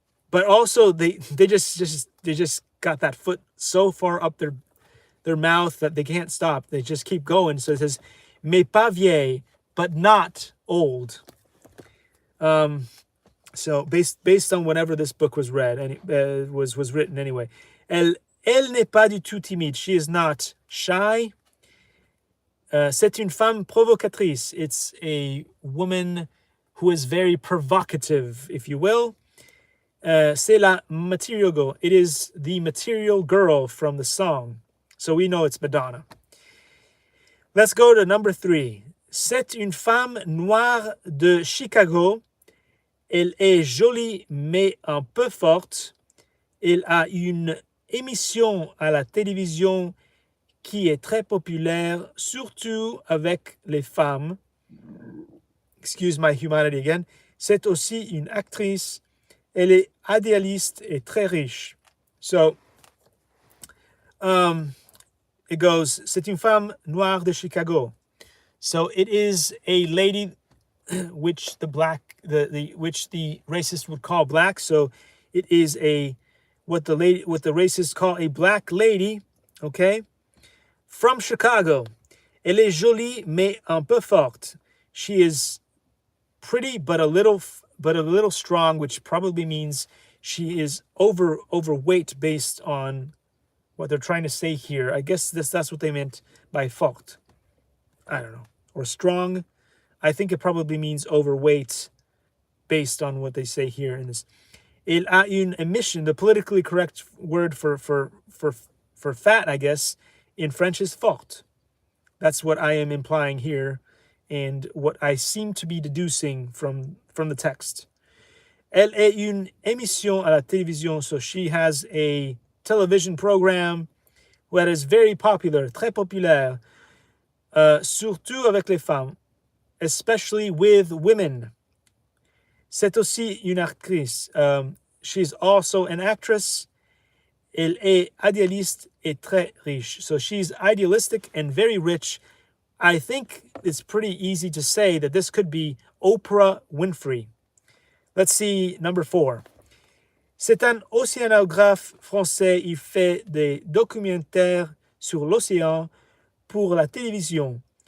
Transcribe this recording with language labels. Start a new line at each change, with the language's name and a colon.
English: But also they just got that foot so far up their mouth that they can't stop. They just keep going. So it says
French: mais pas vieille,
English: but not old. So based on whenever this book was read, and was written anyway.
French: Elle n'est pas du tout timide.
English: She is not shy.
French: C'est une femme provocatrice.
English: It's a woman who is very provocative, if you will.
French: C'est la
English: material girl. It is the material girl from the song. So we know it's Madonna. Let's go to number 3.
French: C'est une femme noire de Chicago. Elle est jolie mais un peu forte. Elle a une émission à la télévision qui est très populaire, surtout avec les femmes.
English: Excuse my humanity again.
French: C'est aussi une actrice. Elle est idéaliste et très riche. So,
English: it goes,
French: c'est une femme noire de Chicago.
English: So it is a lady which the racist would call black. So it is what the racists call a black lady, okay, from Chicago.
French: Elle est jolie mais un peu forte.
English: She is pretty but a little strong, which probably means she is overweight based on what they're trying to say here. I guess that's what they meant by forte. I don't know. Or strong. I think it probably means overweight based on what they say here in this.
French: Il a une émission.
English: The politically correct word for fat, I guess, in French is forte. That's what I am implying here and what I seem to be deducing from the text.
French: Elle est une émission à la télévision.
English: So she has a television program that is very popular,
French: très populaire, surtout avec les femmes,
English: especially with women.
French: C'est aussi une actrice.
English: She's also an actress.
French: Elle est idéaliste et très riche.
English: So she's idealistic and very rich. I think it's pretty easy to say that this could be Oprah Winfrey. Let's see number 4.
French: C'est un océanographe français. Il fait des documentaires sur l'océan pour la télévision.